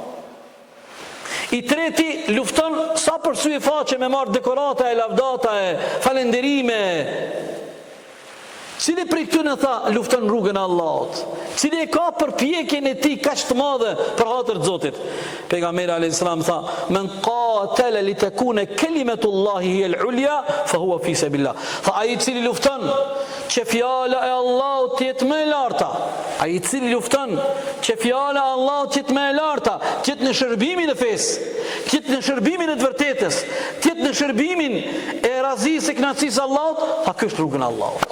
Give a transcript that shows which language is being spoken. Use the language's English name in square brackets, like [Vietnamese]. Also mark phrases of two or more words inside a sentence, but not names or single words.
[Albanian] I treti lufton sa për sy e faqe me marrë dekorata e lavdata e falenderime. Cili prej këtyne tha lufton rrugën e Allahut? Cili e ka përpjekjen e tij kaq të madhe për hatër të Zotit? [Arabic] Pejgamberi عليه السلام tha: "من قاتل لتكون كلمة الله هي العليا فهو في سبيل الله." [Albanian] Tha ai i cili lufton që fjala e Allahut të jetë më e larta, ai i cili lufton që fjala e Allahut të jetë më e larta, të jetë në shërbimin e fesë, të jetë në shërbimin e të vërtetës, të jetë në shërbimin e razisë e kënaqësisë Allahut, tha kjo është rrugën e Allahut.